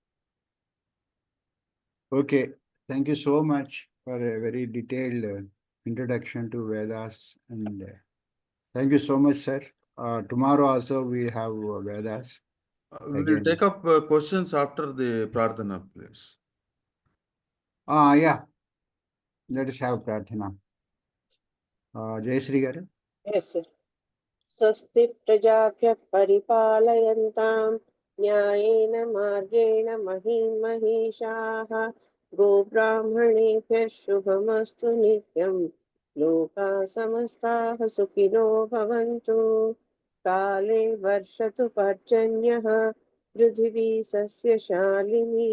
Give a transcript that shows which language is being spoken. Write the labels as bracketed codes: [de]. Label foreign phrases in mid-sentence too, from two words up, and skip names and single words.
[en] Okay, thank you so much for a very detailed introduction to Vedas, and thank you so much, sir. Tomorrow also we have Vedas. We'll Again. take up questions after the Prarthana, please. Yeah. Let us have Prarthana. Jai Shri Garu. Yes, sir. [sa] स्वस्ति प्रजाभ्यः परिपालयन्तां न्यायेन मार्गेण महीं महिषाः गोब्राह्मणेभ्यः शुभमस्तु नित्यं लोकाः समस्ताः सुखिनो भवन्तु काले वर्षतु पर्जन्यः पृथिवी सस्यशालिनी